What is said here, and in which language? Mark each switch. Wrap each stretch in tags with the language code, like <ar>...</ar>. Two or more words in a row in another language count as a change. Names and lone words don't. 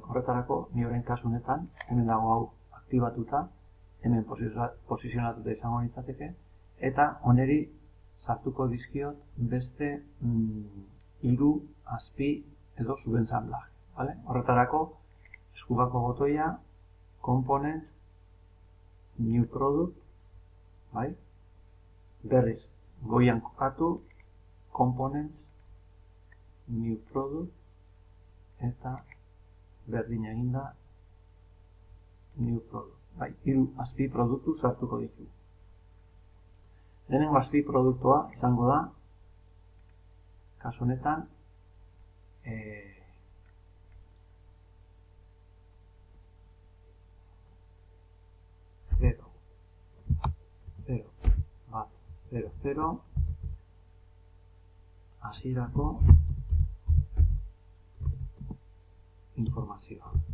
<eu>Horretarako, ni orain kasu honetan, hemen dago hau aktibatuta, hemen posizionatuta izango nintzateke, eta oneri sartuko dizkiot beste 3 azpi edo subensamblaje. Vale? Horretarako, eskubako botoia,</eu> <en>components, new product,</en> <eu>bai? Berriz, goian kokatu,</eu> <en>components, new product,</en> <eu>eta berdin eginda,</eu> <en>new product.</en> <eu>Bai, 3 azpi produktu sartuko ditugu. Lehenengo azpi produktua izango da, kasu honetan, 0, 0, 0, 0, hasierako informazioa.</eu>